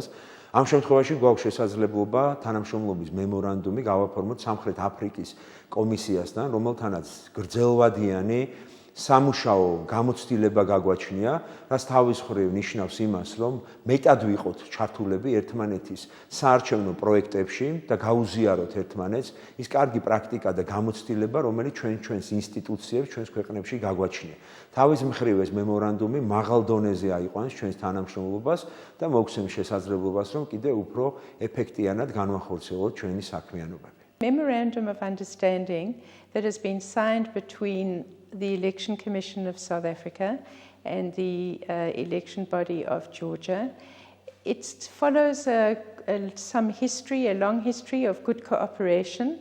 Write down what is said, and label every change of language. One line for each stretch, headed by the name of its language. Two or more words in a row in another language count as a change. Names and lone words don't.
Georgian: ამ შემთხვევაში გვაქვს შესაძლებლობა თანამშრომლობის მემორანდუმი გავაფორმოთ სამხრეთ აფრიკის კომისიასთან, რომელთანაც გრძელვადიანი სამუშაო გამოცდილება გაგვაჩნია, რაც თავის მხრივ ნიშნავს იმას, რომ მეტად ვიყოთ ჩართულები ერთმანეთის საარჩევნო პროექტებში და გაუზიაროთ ერთმანეთს ის კარგი პრაქტიკა და გამოცდილება, რომელიც ჩვენს ინსტიტუციებს, ჩვენს ქვეყნებში გაგვაჩნია. თავის მხრივ ეს მემორანდუმი მაღალ დონეზე აიყვანს ჩვენს თანამშრომლობას და მოგცემს შესაძლებლობას, რომ კიდევ უფრო ეფექტიანად განვახორციელოთ ჩვენი საქმიანობები.
English: Memorandum of Understanding that has been signed between the Election Commission of South Africa and the election body of Georgia. It follows some history, a long history of good cooperation.